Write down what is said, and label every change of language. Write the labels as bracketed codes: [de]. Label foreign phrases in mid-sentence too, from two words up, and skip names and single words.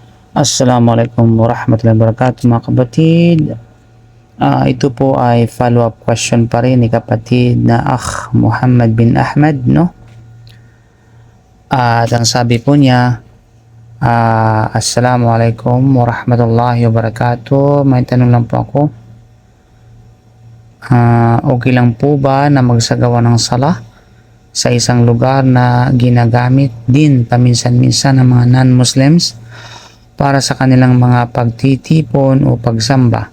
[ar] السلام عليكم ورحمة الله وبركاته [tl] mga kapatid. Ito po ay [en] follow-up question [tl] pa rin ni kapatid na Akh Muhammad bin Ahmad, no? At ang sabi po niya, [ar] السلام عليكم ورحمة الله وبركاته. [tl] May tanong lang po ako. Okay lang po ba na magsagawa ng salah sa isang lugar na ginagamit din paminsan-minsan ng mga non-Muslims para sa kanilang mga pagtitipon o pagsamba?